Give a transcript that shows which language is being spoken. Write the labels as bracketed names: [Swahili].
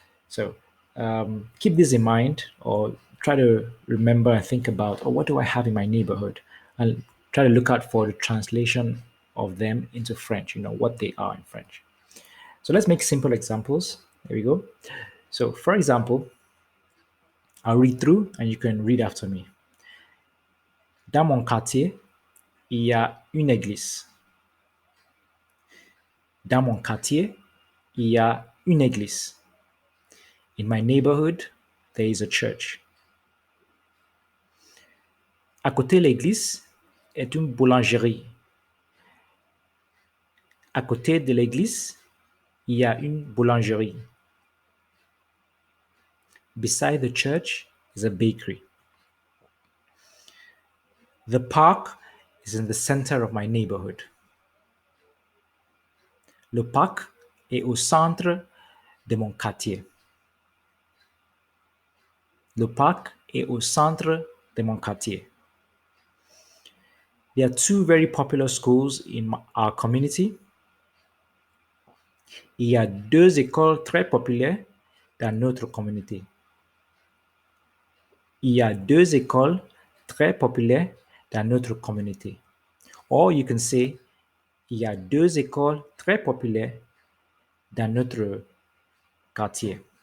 [English] So keep this in mind, or try to remember and think about, oh, what do I have in my neighborhood? And try to look out for the translation of them into French, what they are in French. So let's make simple examples. There we go. So, for example, I'll read through and you can read after me. [French] Dans mon quartier, il y a une église. Dans mon quartier, il y a une église. [English] In my neighborhood, there is a church. [French] À côté de l'église est une boulangerie. À côté de l'église, il y a une boulangerie. [English] Beside the church is a bakery. The park is in the center of my neighborhood. [French] Le parc est au centre de mon quartier. Le parc est au centre de mon quartier. [English] There are two very popular schools in our community. [French] Il y a deux écoles très populaires dans notre communauté. Il y a deux écoles très populaires dans notre communauté. [English] Or you can say, [French] il y a deux écoles très populaires dans notre quartier.